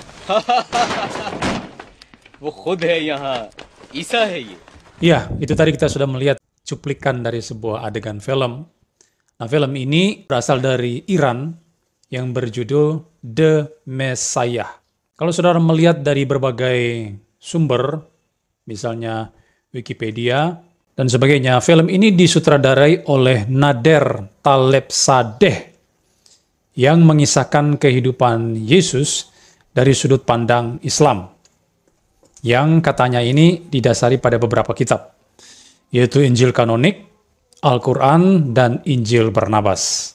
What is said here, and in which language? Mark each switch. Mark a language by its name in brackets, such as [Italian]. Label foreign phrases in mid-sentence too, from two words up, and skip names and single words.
[Hindi] वो खुद है यहाँ, ईसा है ये. [Indonesian] Ya, itu tadi kita sudah melihat cuplikan dari sebuah adegan film. Nah, film ini berasal dari Iran yang berjudul The Messiah. Kalau saudara melihat dari berbagai sumber, misalnya Wikipedia dan sebagainya, film ini disutradarai oleh Nader Talebsadeh yang mengisahkan kehidupan Yesus dari sudut pandang Islam, yang katanya ini didasari pada beberapa kitab, yaitu Injil kanonik, Al-Quran, dan Injil Barnabas.